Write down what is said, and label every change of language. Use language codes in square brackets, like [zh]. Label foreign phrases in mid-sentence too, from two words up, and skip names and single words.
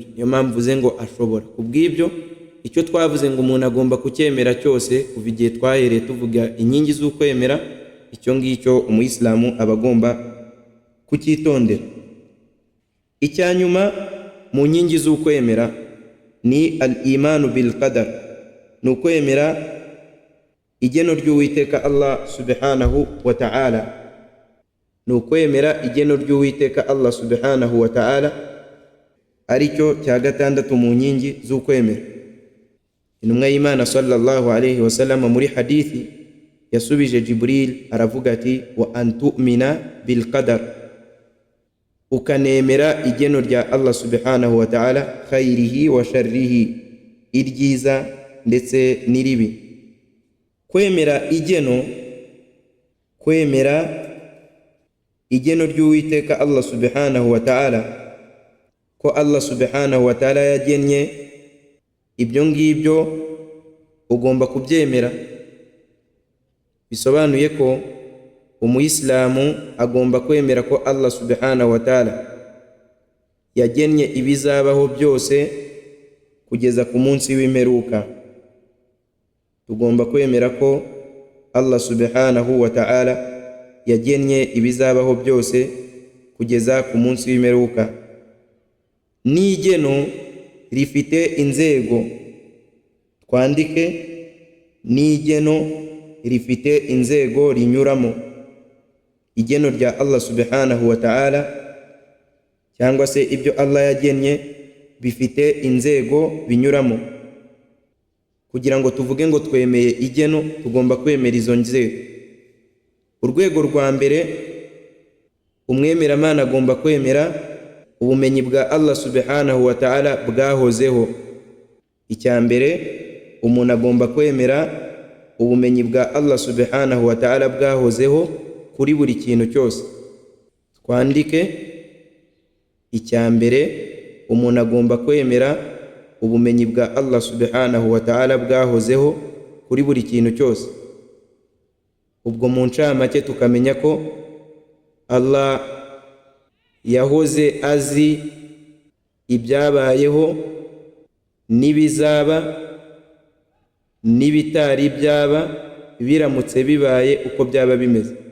[rw] Niyo mpamvu uvuze ngo ashobora. Kubw'ibyo icyo twavuze ngo umuntu agomba kucyemera cyose kuva igihe twahereye tuvuga inkingi z'ukwemera, icyo ngicyo umuyisilamu aba agomba kucyitondera. Icya nyuma mu nkingi z'ukwemera ni [ar] الإيمان بالقدر, [rw] ni ukwemera igeno ry'Uwiteka Allah [ar] سبحانه وتعالى, [rw] ni ukwemera igeno ry'Uwiteka Allah [ar] سبحانه وتعالى, [rw] aricyo cya gatandatu mu nkingi z'ukwemera. Intumwa y'Imana [ar] صلى الله عليه وسلم [rw] muri hadithi yasubije Jibril aravuga ati, [ar] وأن تؤمن بالقدر, [rw] ukanemera igeno rya Allah [ar] سبحانه وتعالى, خيره وشره, [rw] iryiza ndetse n'iribi. Kwemera igeno ry'Uwiteka Allah [ar] سبحانه وتعالى, [rw] ko Allah [ar] سبحانه وتعالى [rw] yagennye ibyo ngibyo, ugomba kubyemera. Bisobanuye ko umuyisilamu agomba kwemera ko Allah [ar] سبحانه وتعالى [rw] yagennye ibizabaho byose kugeza ku munsi w'imperuka. Tugomba kwemera ko Allah [ar] سبحانه وتعالى [rw] yagennye ibizabaho byose kugeza ku munsi w'imperuka. N'igeno rifite inzego, twandike n'igeno rifite inzego rinyuramo. Igeno rya Allah [ar] سبحانه وتعالى [rw] cyangwa se ibyo Allah yagennye bifite inzego binyuramo. Kugira ngo tuvuge ngo twemeye igeno, tugomba kwemera izo nzego. Urwego rwa mbere, umwemeramana agomba kwemera ubumenyi bwa Allah [ar] سبحانه وتعالى [rw] bwahozeho. Icya mbere, umuntu agomba kwemera ubumenyi bwa Allah [ar] سبحانه وتعالى [rw] bwahozeho kuri buri kintu cyose. Twandike, icya mbere, umuntu agomba kwemera ubumenyi bwa Allah [ar] سبحانه وتعالى [rw] bwahozeho kuri buri kintu cyose. Ubwo mu ncamake tukamenya ko Allah yahoze azi ibyabayeho n'ibizaba n'ibitari byaba biramutse bibaye uko byaba bimeze.